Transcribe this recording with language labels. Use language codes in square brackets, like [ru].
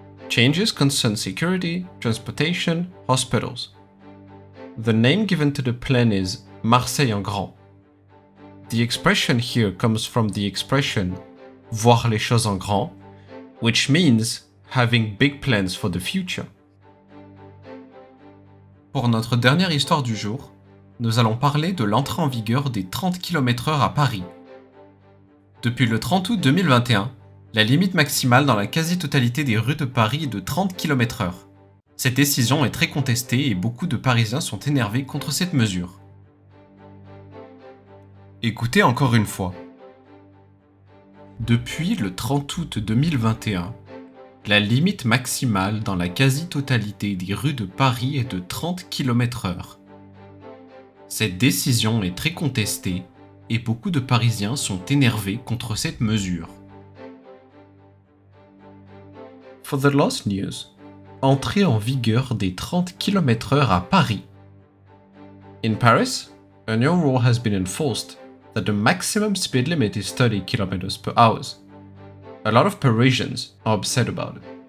[en] Changes concern security, transportation, hospitals. The name given to the plan is Marseille en grand. The expression here comes from the expression voir les choses en grand, which means having big plans for the future. [fr] Pour notre dernière histoire du jour, nous allons parler de l'entrée en vigueur des 30 km/h à Paris. Depuis le 30 août 2021, la limite maximale dans la quasi-totalité des rues de Paris est de 30 km/h. Cette décision est très contestée et beaucoup de Parisiens sont énervés contre cette mesure. Écoutez encore une fois. Depuis le 30 août 2021, la limite maximale dans la quasi-totalité des rues de Paris est de 30 km/h. Cette décision est très contestée et beaucoup de Parisiens sont énervés contre cette mesure. [en] For the last news, entrée en vigueur des 30 km/h à Paris. In Paris, a new rule has been enforced that the maximum speed limit is 30 km/h. A lot of Parisians are upset about it.